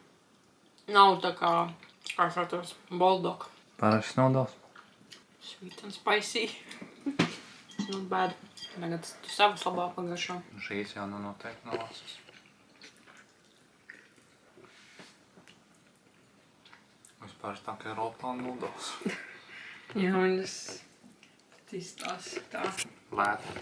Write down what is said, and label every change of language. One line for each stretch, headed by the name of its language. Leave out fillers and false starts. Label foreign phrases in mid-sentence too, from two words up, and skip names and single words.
Latvian: Nav tā kā saucās, bulldog. Parasti nūdeles.
English: Sweet and spicy. It's not bad.
Latvian: Tagad tu savas labāk pagaršo. Šīs jau nu noteikti nav asas. Vispār tā kā roplāna nūdeles. Jā, viņas izstās tā. Lēta.